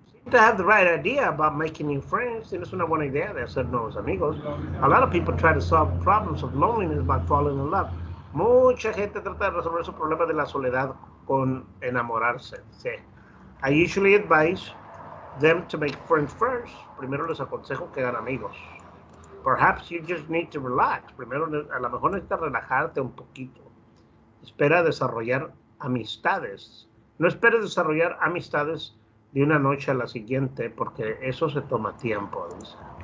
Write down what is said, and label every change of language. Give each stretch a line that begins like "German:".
English: To have the right idea about making new friends.
Spanish: Tienes una buena idea de hacer nuevos amigos.
English: A lot of people try to solve problems of loneliness by falling in love.
Spanish: Mucha gente trata de resolver su problema de la soledad con enamorarse. Sí.
English: I usually advise them to make friends first.
Spanish: Primero les aconsejo que hagan amigos.
English: Perhaps you just need to relax.
Spanish: Primero, a lo mejor necesitas relajarte un poquito. Espera desarrollar amistades. No esperes desarrollar amistades de una noche a la siguiente, porque eso se toma tiempo, dice.